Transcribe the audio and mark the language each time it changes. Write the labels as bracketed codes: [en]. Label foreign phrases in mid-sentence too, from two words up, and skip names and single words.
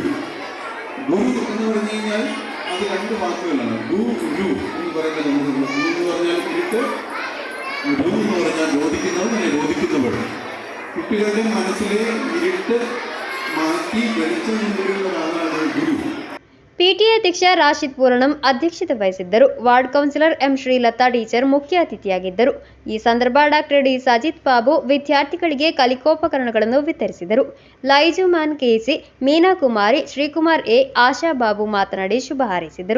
[ml] ഗുരു എന്ന് പറഞ്ഞു കഴിഞ്ഞാൽ അത് 2 വാക്കുകളാണ്. ഗു രു എന്ന് പറയുന്നത് നമുക്കുള്ള. ഗു എന്ന് പറഞ്ഞാൽ ഇരുട്ട്, രു എന്ന് പറഞ്ഞാൽ ബോധിക്കുന്നവൻ, അങ്ങനെ ബോധിക്കുന്നവർ. കുട്ടികളുടെ മനസ്സിലെ ഇരുട്ട് മാറ്റി വെളിച്ചം കൊണ്ടുവരുന്ന ഒരാളാണ് ഗുരു. [kn] ಪಿಟಿಎ ಅಧ್ಯಕ್ಷ ರಾಶಿದ್ ಪೂರಣಂ ಅಧ್ಯಕ್ಷತೆ ವಹಿಸಿದ್ದರು. ವಾರ್ಡ್ ಕೌನ್ಸಿಲರ್ ಎಂ ಶ್ರೀಲತಾ ಟೀಚರ್ ಮುಖ್ಯ ಅತಿಥಿಯಾಗಿದ್ದರು. ಈ ಸಂದರ್ಭ ಡಾಕ್ಟರ್ ಡಿ ಸಾಜಿದ್ ಬಾಬು ವಿದ್ಯಾರ್ಥಿಗಳಿಗೆ ಕಲಿಕೋಪಕರಣಗಳನ್ನು ವಿತರಿಸಿದರು. ಲೈಜುಮ್ಯಾನ್ ಕೆಸಿ, ಮೀನಾ ಕುಮಾರಿ, ಶ್ರೀಕುಮಾರ್ ಎ, ಆಶಾ ಬಾಬು ಮಾತನಾಡಿ ಶುಭ ಹಾರೈಸಿದರು.